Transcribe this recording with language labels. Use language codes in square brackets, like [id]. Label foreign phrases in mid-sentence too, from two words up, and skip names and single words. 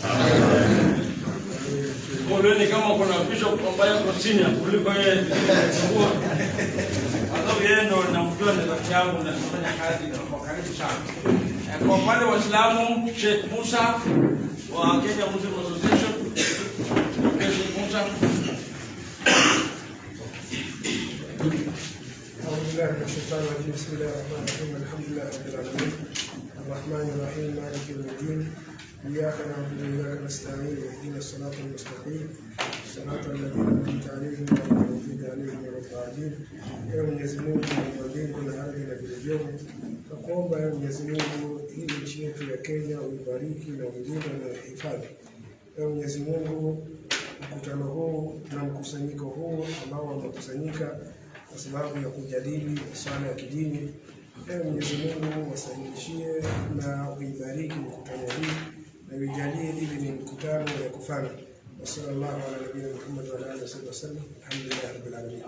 [sw] Mbona kama kuna bishop ambaye yuko chini kuliko yeye. Hapo yeye ndo namjua ni rafiki yangu na tunafanya kazi kwa karibu sana. Kwa upande wa Waislamu, Sheikh Musa wa Kenya Muslim Association. Sheikh Musa. [ar] بسم الله الرحمن الرحيم الحمد لله رب العالمين الرحمن الرحيم مالك يوم الدين إياك نعبد وإياك نستعين اهدنا الصراط المستقيم صراط الذين أنعمت عليهم غير المغضوب عليهم ولا الضالين. [sw] يا Mwenyezi Mungu mbinguni na ardhi na vilivyomo, tunakuomba ya Mwenyezi Mungu hii nchi yetu ya Kenya uibariki na uilinde na uhifadhi. Ya Mwenyezi Mungu, mkutano huu na mkusanyiko huu ambao wamekusanyika kwa sababu ya kujadili masuala ya kidini, Mwenyezi Mungu wasahilishie na uibariki mkutano hii na ujalie ili ni mkutano ya kufana. [ar] صلى الله على نبينا محمد وعلى آله وسلم. الحمد لله رب العالمين.